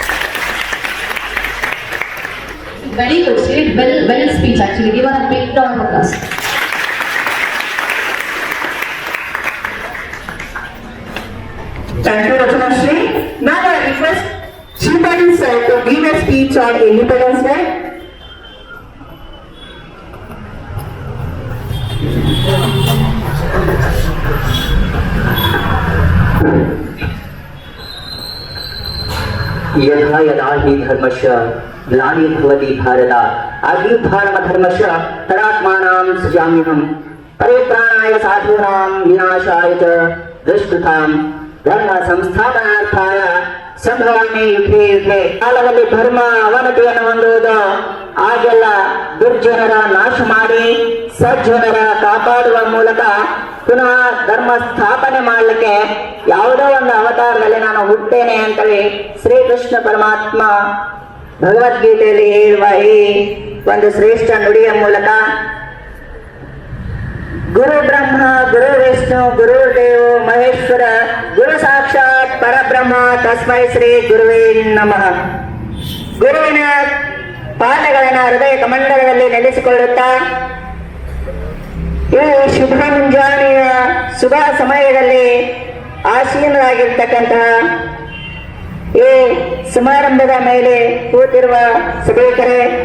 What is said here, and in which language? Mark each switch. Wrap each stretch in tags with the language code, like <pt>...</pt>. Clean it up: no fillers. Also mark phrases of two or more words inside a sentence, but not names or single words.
<en>Very good, Sid. Well speech actually. Give her a big round of applause. Thank you, Rachana Sri. Now I request Shivani sir to give a speech on Independence Day.</en> <sa>यथा यदा हि धर्मस्य ग्लानिर्भवति भारत अभ्युत्थानमधर्मस्य तदात्मानं सृजाम्यहं परित्राणाय साधूनां विनाशाय च दुष्कृतां धर्म ಸಂಸ್ಥಾಪನಾರ್ಥಾಯ ಸಂಭವಾಮಿ ಯುಗೆ ಯುಗೆ.</sa> <kn>ಕಾಲದಲ್ಲಿ ಧರ್ಮ ಅವನತಿಯನ್ನು ಹೊಂದುವುದು, ಆಗೆಲ್ಲ ದುರ್ಜನರ ನಾಶ ಮಾಡಿ ಸಜ್ಜನರ ಕಾಪಾಡುವ ಮೂಲಕ ಪುನಃ ಧರ್ಮ ಸ್ಥಾಪನೆ ಮಾಡಲಿಕ್ಕೆ ಯಾವುದೋ ಒಂದು ಅವತಾರದಲ್ಲಿ ನಾನು ಹುಟ್ಟೇನೆ ಅಂತೇಳಿ ಶ್ರೀಕೃಷ್ಣ ಪರಮಾತ್ಮ ಭಗವದ್ಗೀತೆಯಲ್ಲಿ ಹೇಳುವ ಈ ಒಂದು ಶ್ರೇಷ್ಠ ನುಡಿಯ ಮೂಲಕ</kn> <sa>ಗುರು ಬ್ರಹ್ಮ ಗುರು ವಿಷ್ಣು ಗುರು ದೇವೋ ಮಹೇಶ್ವರ ಗುರು ಸಾಕ್ಷಾತ್ ಪರಬ್ರಹ್ಮ ತಸ್ಮೈ ಶ್ರೀ ಗುರುವೇ ನಮಃ.</sa> <kn>ಗುರುವಿನ ಪಾದಗಳನ್ನ ಹೃದಯ ಕಮಂಡಲದಲ್ಲಿ ನೆಲೆಸಿಕೊಳ್ಳುತ್ತಾ ಈ ಶುಭ ಮುಂಜಾನೆಯ ಶುಭ ಸಮಯದಲ್ಲಿ ಆಸೀನರಾಗಿರ್ತಕ್ಕಂತಹ ಈ ಸಮಾರಂಭದ ಮೇಲೆ ಕೂತಿರುವ ಸಭಿಕರೇ</kn>